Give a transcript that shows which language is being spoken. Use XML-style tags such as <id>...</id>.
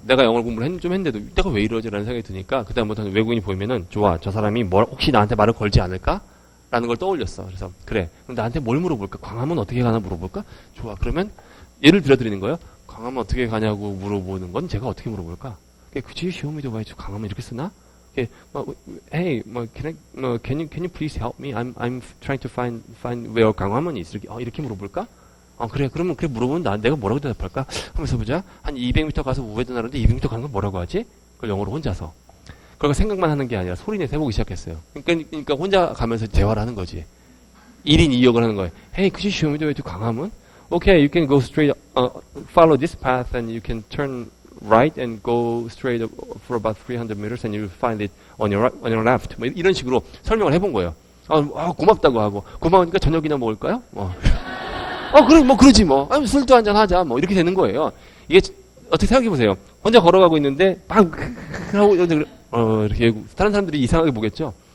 <ko>내가 영어 공부를 좀 했는데도 내가 왜 이러지라는 생각이 드니까 그다음부터는 외국인이 보이면은 좋아. 저 사람이 혹시 나한테 말을 걸지 않을까? 라는 걸 떠올렸어. 그래서 그래. 그럼 나한테 뭘 물어볼까? 광화문 어떻게 가나 물어볼까? 좋아. 그러면 예를 들어드리는 거예요. 광화문 어떻게 가냐고 물어보는 건 제가 어떻게 물어볼까?</ko> <en>Could you show me the way to 광화문</en> <ko>이렇게 쓰나?</ko> <en>Hey, can you please help me? I'm trying to find where 광화문 is.</en> <ko>이렇게 물어볼까? 그래. 그러면 그래 물어보면 내가 뭐라고 대답할까? 하면서 보자. 한 200m 가서 우회전하는데 200m 가는 건 뭐라고 하지? 그걸 영어로 혼자서. 그러니까 생각만 하는 게 아니라 소리내서 해보기 시작했어요. 그러니까 혼자 가면서 대화를 하는 거지. 1인 2역을 하는 거예요.</ko> <en>Hey, could you show me the way to 광화문? Okay, you can go straight, follow this path and you can turn right and go straight for about 300 meters and you'll find it on your left.</en> <ko>뭐 이런 식으로 설명을 해본 거예요. 고맙다고 하고. 고마우니까 저녁이나 먹을까요? 그래, 뭐 그러지 뭐. 술도 한잔 하자. 뭐 이렇게 되는 거예요. 이게 어떻게 생각해 보세요. 혼자 걸어가고 있는데 막 하고 이렇게 다른 사람들이 이상하게 보겠죠.</ko>